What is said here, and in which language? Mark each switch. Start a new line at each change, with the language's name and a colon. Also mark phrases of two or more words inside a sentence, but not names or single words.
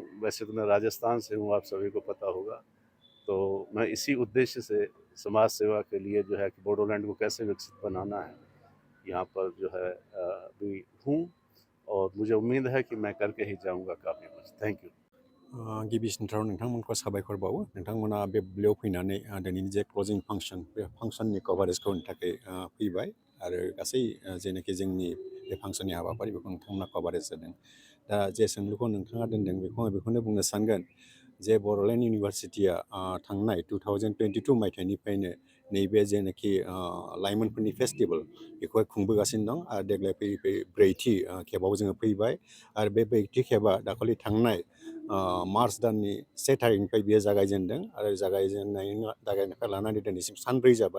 Hindi: वैसे तो मैं राजस्थान से हूँ, आप सभी को पता होगा। तो मैं इसी उद्देश्य से समाज सेवा के लिए जो है कि बोडोलैंड को कैसे विकसित बनाना है, यहाँ पर जो है अभी हूँ और मुझे उम्मीद है कि मैं करके ही जाऊँगा काफ़ी कुछ।
English: thank you.
Bodo: गिबिसिनथाराव नोंथांमोनखौ साबायखर बावो नोंथांमोना बे बुब्लियाव फैनानै दिनैनि जे
English: closing function
Bodo: बे फांसननि कभारेजखौ होनो थाखाय फैबाय आरो गासै जेनाखि जोंनि बे फांसननि हाबाफारि बेखौ नोंथांमोना कभारेज जादों। दा जे सोंलुखौ नोंथाङा दोनदों बेखौ आं बेखौनो बुंनो सानगोन जे बड'लेण्ड इउनिभारसिटिया थांनाय 2022 मायथाइनिफ्रायनो नैबे जेनाखि लाइमोनफोरनि फेस्टिभेल बेखौहाय खुंबोगासिनो दं आरो देग्लाय फैयै फैयै ब्रैथि खेबाव जोङो फैबाय आरो बे ब्रैथि खेबा दाखालि थांनाय मार्च दाननि 1 थारिखनिफ्राय बियो जागायजेनदों आरो जागायनायनिफ्राय लानानै दिनैसिम सानब्रै जाबाय।